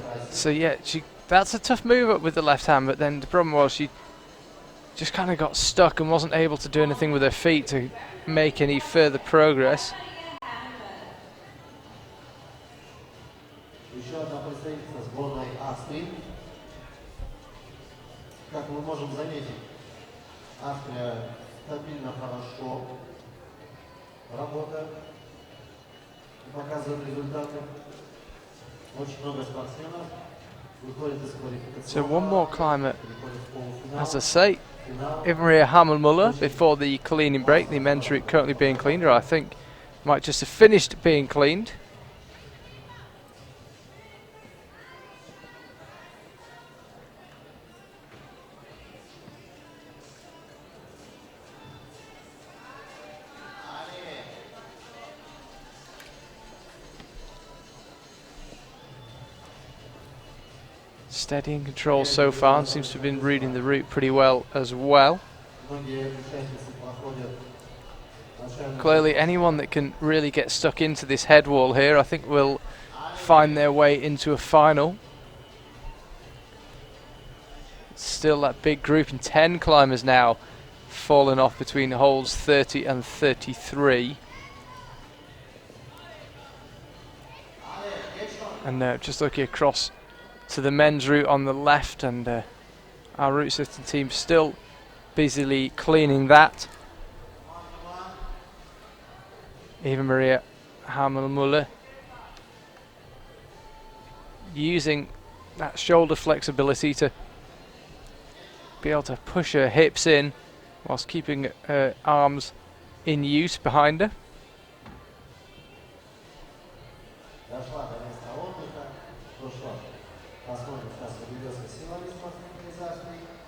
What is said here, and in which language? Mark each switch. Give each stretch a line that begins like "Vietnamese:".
English: So yeah, that's a tough move up with the left hand, but then the problem was she just kind of got stuck and wasn't able to do anything with her feet to make any further progress.
Russian: Еще одна представительница сборной Австрии. Как мы можем заметить, Австрия стабильно хорошо работает и показывает результаты. Очень много спортсменов выходит из квалификации.
English: So one more climber, as I say, Eva Maria Hammelmuller before the cleaning break. The men's route currently being cleaned, or I think might just have finished being cleaned. Steady and control so far, and seems to have been reading the route pretty well as well.
Russian: Многие участницы проходят начальную
English: Clearly anyone that can really get stuck into this head wall here, I think will find their way into a final. Still that big group, and 10 climbers now fallen off between holes 30 and 33. And just looking across to the men's route on the left, and our route system team still busily cleaning that. Eva Maria Hamel-Muller using that shoulder flexibility to be able to push her hips in whilst keeping her arms in use behind her.
Russian: дошла до места отдыха. Ну что, посмотрим, сейчас уберется силовик смотрите зашли.